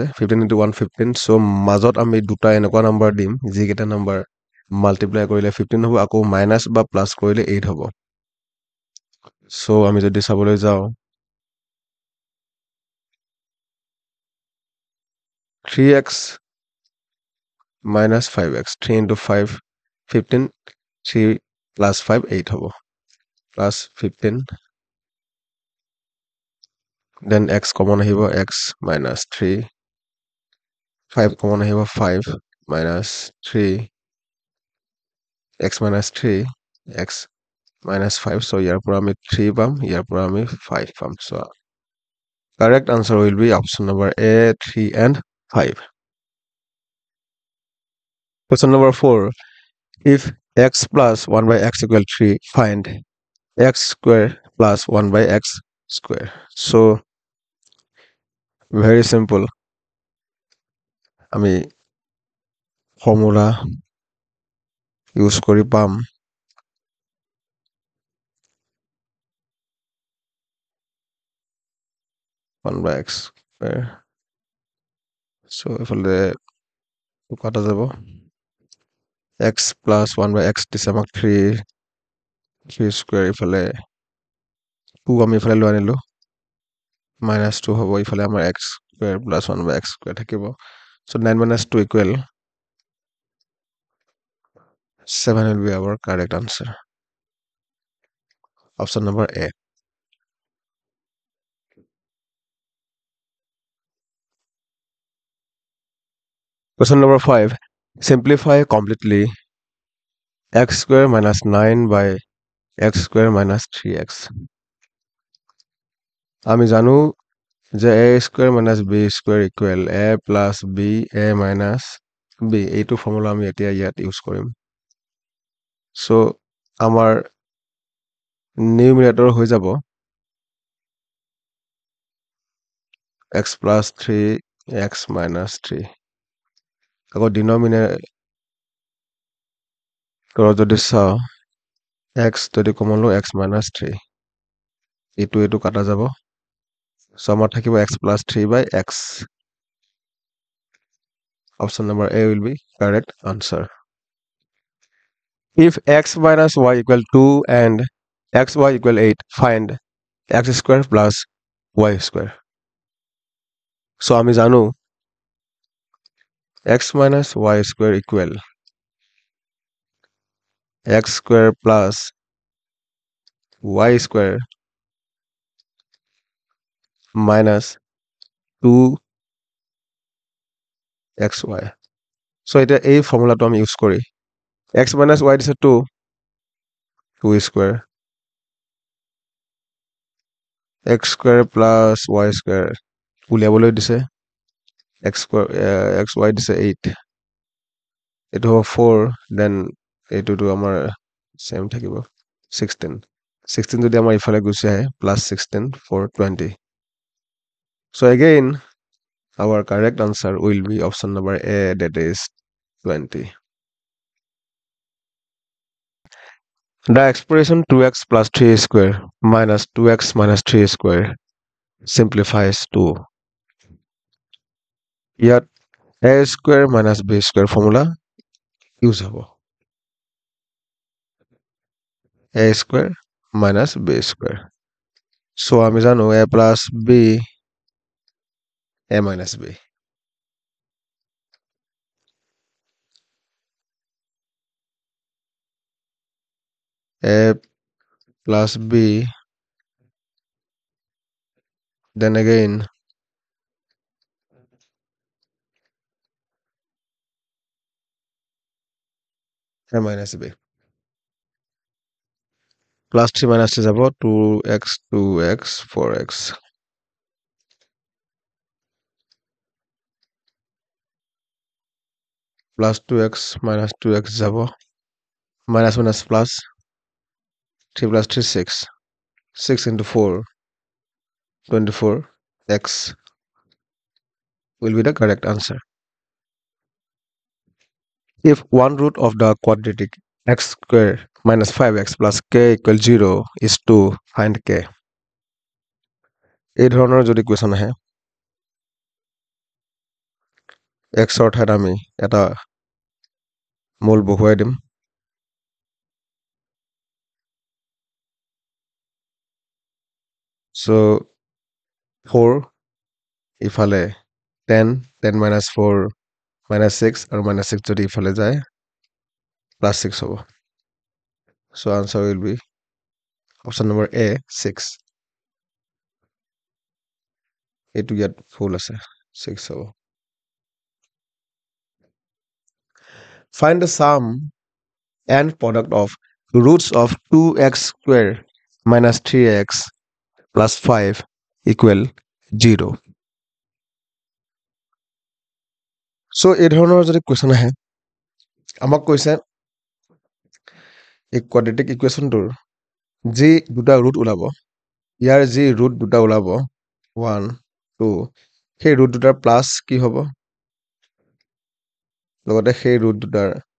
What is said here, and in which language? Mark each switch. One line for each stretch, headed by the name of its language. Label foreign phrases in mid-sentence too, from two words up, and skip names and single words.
English: 15 into 1 15 so
Assamese: মাজত আমি দুটা এনেকুৱা নাম্বাৰ দিম যিকেইটা নাম্বাৰ মাল্টিপ্লাই কৰিলে 15 হ'ব আকৌ মাইনাস বা প্লাস কৰিলে 8 হ'ব so আমি যদি চাবলৈ যাওঁ
English: 3x minus 5x 3 into 5 15 3 plus 5
Assamese: 8 হ'ব
English: plus 15 then x common আহিব x minus 3 5 common আহিব 5 minus 3 x minus 3 x minus 5 so
Assamese: ইয়াৰ পৰা আমি 3 পাম ইয়াৰ পৰা আমি 5 পাম
English: so correct answer will be option number A 3 and 5 question number 4 if x plus 1 by x equal 3 find x square plus 1 by x square so very simple
Assamese: আমি
English: formula use
Assamese: কৰি পাম
English: 1 by x square so
Assamese: এফালে কাটা যাব
English: x plus 1 by x
Assamese: দিছে আমাক
English: 3 square
Assamese: ইফালে 2 আমি ইফালে লৈ আনিলো
English: minus 2
Assamese: হ'ব ইফালে আমাৰ
English: x square plus 1 by x square থাকিব so 9 minus 2 equal 7 will be our correct answer option number A question number 5 simplify completely x square minus 9 by x square minus 3x
Assamese: আমি জানো যে
English: a square minus b square equal a plus b a minus b
Assamese: এইটো ফৰ্মুলা আমি এতিয়া ইয়াত ইউজ কৰিম so আমাৰ নিউমিনেটৰ হৈ যাব
English: x plus 3 x minus 3
Assamese: আকৌ ডিনমিনেটৰ যদি চাও x যদি কমন লো
English: x minus 3
Assamese: এইটো কাটা যাব so আমাৰ থাকিব
English: x plus 3 by x option number A will be correct answer if x minus y equal 2 and xy equal 8 find x square plus y square so
Assamese: আমি জানো
English: x minus y square equal x square plus y square minus 2xy so
Assamese: এটা এই ফৰ্মুলাটো আমি ইউজ কৰি
English: x minus y
Assamese: দিছে
English: 2 square x square plus y square
Assamese: উলিয়াবলৈ দিছে
English: x square xy
Assamese: দিছে 8 এটো হ'ব
English: 4 then
Assamese: এইটোটো আমাৰ সেম থাকিব
English: 16
Assamese: যদি আমাৰ ইফালে গুছি আহে
English: plus 16 for 20 so again our correct answer will be option number A that is 20 the expression 2x plus 3 square minus 2x minus 3 square simplifies to
Assamese: ইয়াত
English: a square minus b square formula use
Assamese: হ'ব
English: a square minus b square so
Assamese: আমি জানো
English: a plus b a minus b a plus b then again a minus b plus 3 minus 3 যাব 2x 2x 4x plus 2x minus 2x যাব minus minus plus 3 plus 3 6 6 into 4 24x will be the correct answer if one root of the quadratic x square minus 5x plus k equal 0 is 2 find k
Assamese: এই ধৰণৰ যদি কোৱেশ্চন আহে xৰ ঠাইত আমি এটা মূল বহুৱাই দিম
English: so 4
Assamese: ইফালে
English: 10 10 minus 4 minus 6
Assamese: আৰু minus 6 যদি ইফালে যায়
English: plus 6
Assamese: হ'ব
English: so answer will be option number A 6
Assamese: এইটো ইয়াত ফুল আছে 6 হ'ব
English: find the sum and product of roots of 2x square minus 3x plus 5 equal 0
Assamese: so এই ধৰণৰ যদি কোৱেশ্চন আহে আমাক কৈছে এই
English: quadratic equation
Assamese: যি দুটা ৰুট ওলাব ইয়াৰ যি ৰুট দুটা ওলাব 1 2 সেই ৰুট দুটাৰ প্লাছ কি হ'ব লগতে সেই ৰুট দুটাৰ